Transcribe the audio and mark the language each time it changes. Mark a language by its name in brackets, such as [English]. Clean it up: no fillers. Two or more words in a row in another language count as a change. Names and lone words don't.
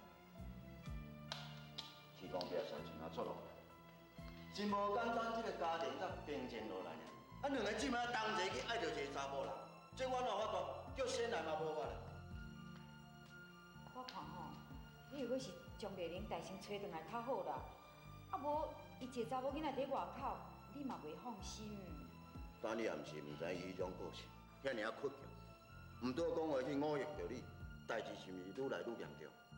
[Min Nan Chinese] 天公伯算真啊出落，真无简单，这个家庭才平静落来呢。啊，两个姊妹同齐去爱着一个查某人，这我哪有法度？叫先来嘛无法嘞。我看吼，你如果是将丽玲带先找回来较好啦，啊无伊一个查某囡仔伫外口，你嘛袂放心。但你也毋是毋知伊迄种个性，遐尔啊倔强，毋多讲话去忤逆着你，代志是毋是愈来愈严重？